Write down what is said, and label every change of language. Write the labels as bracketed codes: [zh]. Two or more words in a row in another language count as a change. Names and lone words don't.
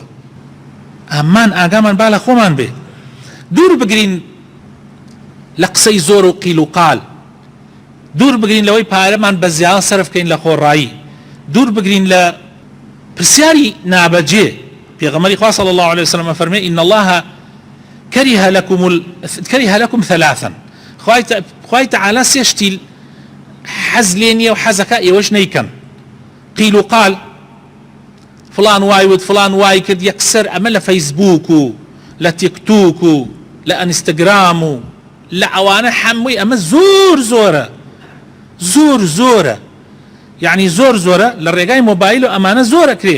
[ckb] ئەمان ئاگامان با لە خۆمان بێ، دوور بگرین لە قسەی زۆر و قیل و قال، دوور بگرین لەوەی پارەمان بە زیان سەرف بکەین لە خۆڕایی، دوور بگرین لە پرسیاری نابەجێ. پێغەمبەری خوا [ar] صلی الله عليه وسلم [ckb] فەرمێ [ar] إن الله كره لكم ثلاثا، [ckb] خوای تعالی سێ شتی حەز لێ نییە و حەزەکە ئێوەش نەیکەن. قیل و قال، فلان وای وت فلان وای کرد، یەکسەر ئەمە لە فەیسبووک و لە تیکتوک و لە ئەنستەگرام و لە ئەوانە هەمووی ئەمە زۆر زۆرە، زۆر زۆرە، یعنی زۆر زۆرە لە ڕێگای مۆبایل و ئەمانە زۆرە کرێ.